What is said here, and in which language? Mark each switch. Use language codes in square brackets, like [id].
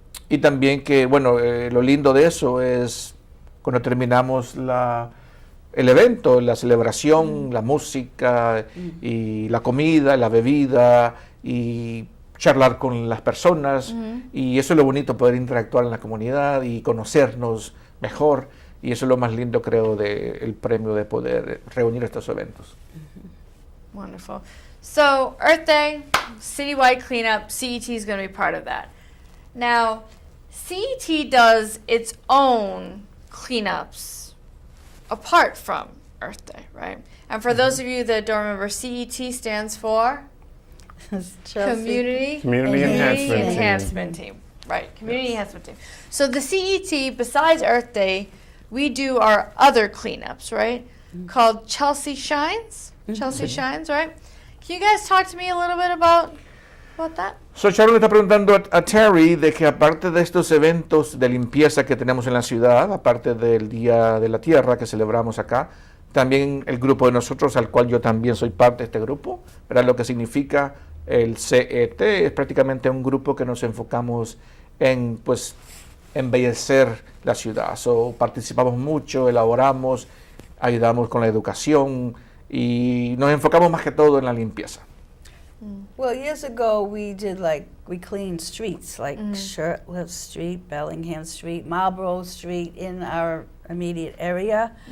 [es] Y también que, bueno, lo lindo de eso es cuando terminamos el evento, la celebración, la música y la comida, la bebida y charlar con las personas, y eso es lo bonito, poder interactuar en la comunidad y conocernos mejor, y eso es lo más lindo, creo, del premio de poder reunir estos eventos. [en] Wonderful. So Earth Day, citywide cleanup, CET is going to be part of that. Now, CET does its own cleanups apart from Earth Day, right? And for those of you that don't remember, CET stands for Chelsea. Community Enhancement Enhancement Team. Right, Community Enhancement Team. So the CET, besides Earth Day, we do our other cleanups, right? Called Chelsea Shines. Chelsea Shines, right? Can you guys talk to me a little bit about that? [es] So Sharon le está preguntando a Terry de que aparte de estos eventos de limpieza que tenemos en la ciudad, aparte del Día de la Tierra que celebramos acá, también el grupo de nosotros, al cual yo también soy parte de este grupo, ¿verdad? Lo que significa el CET es prácticamente un grupo que nos enfocamos en, pues, embellecer la ciudad. So, participamos mucho, elaboramos, ayudamos con la educación y nos enfocamos más que todo en la limpieza. [en] Well, years ago we cleaned streets like Shirtliff Street, Bellingham Street, Marlborough Street in our immediate area.